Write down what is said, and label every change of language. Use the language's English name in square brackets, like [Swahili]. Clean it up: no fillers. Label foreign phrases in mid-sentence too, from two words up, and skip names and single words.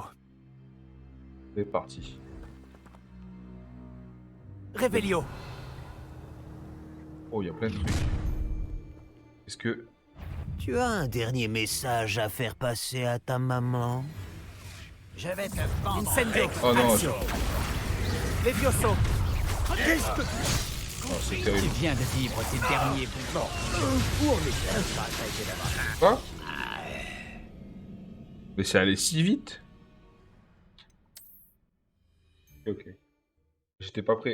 [French] C'est parti. Révélio. Oh, il y a plein de trucs. Est-ce que... Tu as un dernier message à faire passer à ta maman? Je vais te vendre. Incendio. Oh non, Axio. Levioso. oh, c'est terrible. viens de vivre tes derniers moments. Quoi? Mais c'est allé si vite. Ok. J'étais pas prêt.